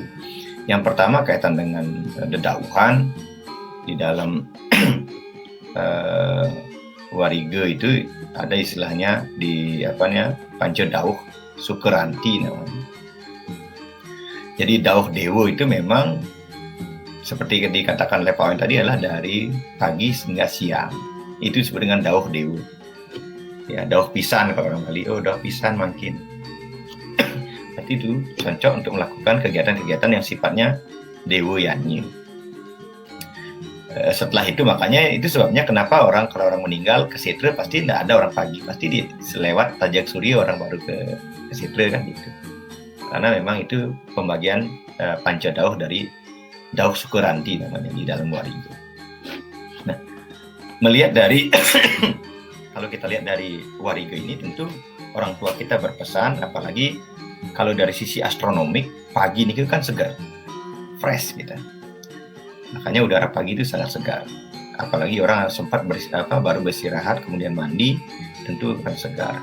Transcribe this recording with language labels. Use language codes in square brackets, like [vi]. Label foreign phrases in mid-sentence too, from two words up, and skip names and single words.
[id] Yang pertama kaitan dengan dedauhan di dalam Wariga itu ada istilahnya di Panca Dauh Sukeranti namanya. Jadi Dauh Dewa itu memang seperti dikatakan oleh Pak Wayan tadi adalah dari pagi hingga siang. Itu disebut dengan Dauh Dewa. Ya, [ban] dauh pisan [id] kalau orang Bali, [ban] dauh pisan makin. [id] Berarti itu cocok untuk melakukan kegiatan-kegiatan yang sifatnya dewa yanyi. Setelah itu makanya itu sebabnya kenapa kalau orang meninggal ke Setre pasti tidak ada orang pagi, pasti selewat Tajak Surya orang baru ke Setre kan gitu. Karena memang itu pembagian panca dauh dari Dauh Sukeranti namanya di dalam Wariga. Nah, melihat dari kalau kita lihat dari Wariga ini tentu orang tua kita berpesan, apalagi kalau dari sisi astronomik pagi ini kan segar, fresh kita. Makanya udara pagi itu sangat segar. Apalagi orang sempat baru beristirahat kemudian mandi, tentu akan segar.